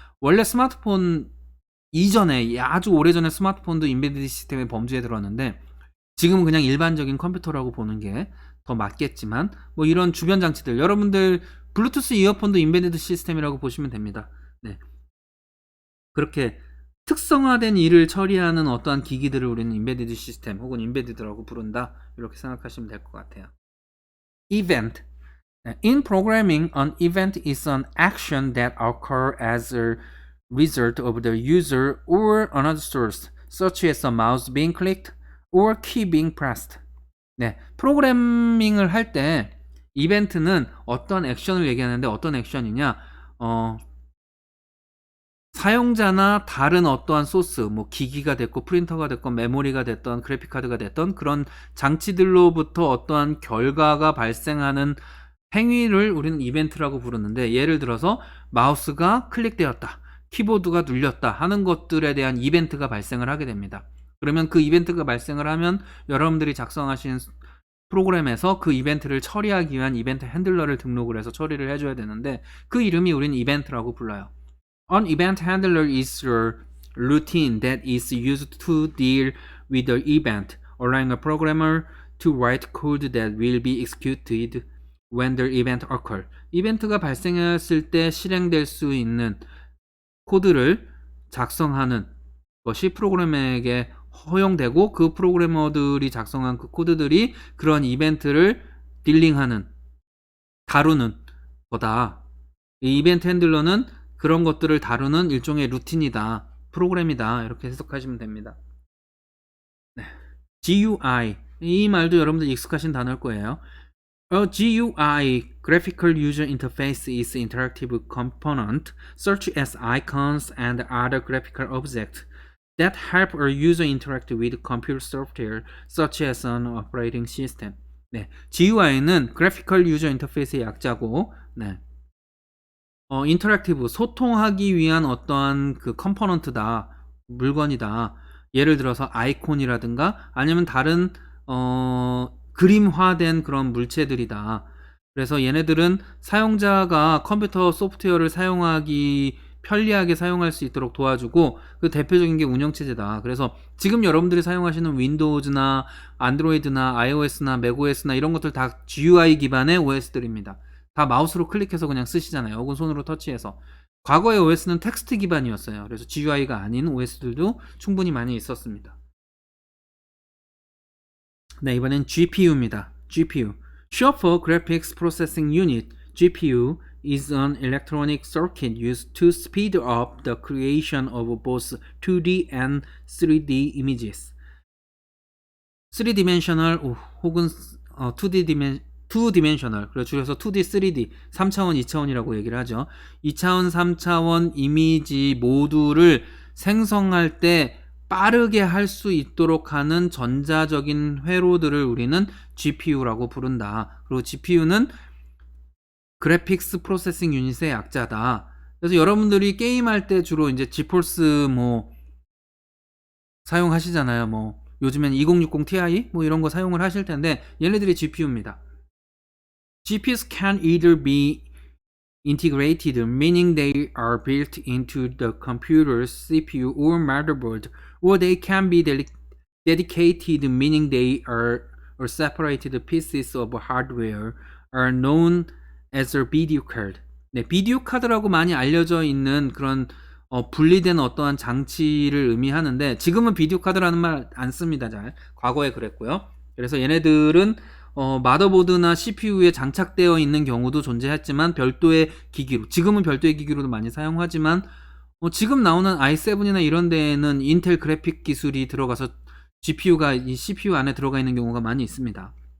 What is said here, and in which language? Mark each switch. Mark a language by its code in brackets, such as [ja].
[ko] 원래 스마트폰 이전에 아주 오래전에 스마트폰도 embedded 시스템의 범주에 들어왔는데, 지금은 그냥 일반적인 컴퓨터라고 보는 게 더 맞겠지만, 뭐 이런 주변 장치들, 여러분들 블루투스 이어폰도 embedded 시스템이라고 보시면 됩니다. 그렇게 특성화된 일을 처리하는 어떠한 기기들을 우리는 embedded 시스템 혹은 embedded라고 부른다. 이렇게 생각하시면 될 것 같아요. [en] Event. In programming, an event is an action that occurs as a result of the user or another source, such as a mouse being clicked or key being pressed. [ko] 네, 프로그래밍을 할 때 이벤트는 어떤 액션을 얘기하는데 어떤 액션이냐? 사용자나 다른 어떠한 소스, 뭐 기기가 됐고 프린터가 됐건 메모리가 됐던 그래픽카드가 됐던 그런 장치들로부터 어떠한 결과가 발생하는 행위를 우리는 이벤트라고 부르는데, 예를 들어서 마우스가 클릭되었다, 키보드가 눌렸다 하는 것들에 대한 이벤트가 발생을 하게 됩니다. 그러면 그 이벤트가 발생을 하면 여러분들이 작성하신 프로그램에서 그 이벤트를 처리하기 위한 이벤트 핸들러를 등록을 해서 처리를 해줘야 되는데, 그 이름이 우리는 이벤트라고 불러요. [en] An event handler is a routine that is used to deal with the event, allowing a programmer to write code that will be executed when the event occurs. [ko] 이벤트가 발생했을 때 실행될 수 있는 코드를 작성하는 것이 프로그래머에게 허용되고, 그 프로그래머들이 작성한 그 코드들이 그런 이벤트를 딜링하는, 다루는 거다. 이 이벤트 핸들러는 그런 것들을 다루는 일종의 루틴이다, 프로그램이다, 이렇게 해석하시면 됩니다. 네. GUI, 이 말도 여러분들 익숙하신 단어일 거예요. [en] A GUI, Graphical User Interface, is interactive component such as icons and other graphical objects that help a user interact with computer software such as an operating system. [ko] 네, GUI는 Graphical User Interface의 약자고, 네. 인터랙티브, 소통하기 위한 어떠한 그 컴포넌트다, 물건이다. 예를 들어서 아이콘이라든가 아니면 다른 그림화된 그런 물체들이다. 그래서 얘네들은 사용자가 컴퓨터 소프트웨어를 사용하기 편리하게 사용할 수 있도록 도와주고, 그 대표적인 게 운영체제다. 그래서 지금 여러분들이 사용하시는 윈도우즈나 안드로이드나 iOS나 맥OS나 이런 것들 다 GUI 기반의 OS들입니다. 다 마우스로 클릭해서 그냥 쓰시잖아요. 혹은 손으로 터치해서. 과거의 OS는 텍스트 기반이었어요. 그래서 GUI가 아닌 OS들도 충분히 많이 있었습니다. 네, 이번엔 GPU입니다. GPU. [en] Short for Graphics Processing Unit, GPU is an electronic circuit used to speed up the creation of both 2D and 3D images. [ko] 3dimensional 혹은 2dimensional, 그리고 줄여서 2D, 3D, 3차원, 2차원이라고 얘기를 하죠. 2차원, 3차원 이미지 모두를 생성할 때 빠르게 할 수 있도록 하는 전자적인 회로들을 우리는 GPU라고 부른다. 그리고 GPU는 그래픽스 프로세싱 유닛의 약자다. 그래서 여러분들이 게임할 때 주로 이제 지포스 뭐 사용하시잖아요. 뭐 요즘엔 2060 Ti 뭐 이런 거 사용을 하실 텐데, 얘네들이 GPU입니다. [en] GPUs can either be integrated, meaning they are built into the computer's CPU or motherboard, or they can be dedicated, meaning they are separated pieces of hardware, are known as a video card. [ko] 네, 비디오 카드라고 많이 알려져 있는 그런 분리된 어떠한 장치를 의미하는데, 지금은 비디오 카드라는 말 안 씁니다. 잘. 과거에 그랬고요. 그래서 얘네들은 마더보드나 CPU에 장착되어 있는 경우도 존재했지만 별도의 기기로, 지금은 별도의 기기로도 많이 사용하지만 지금 나오는 i7이나 이런 데에는 인텔 그래픽 기술이 들어가서 GPU가 이 CPU 안에 들어가 있는 경우가 많이 있습니다.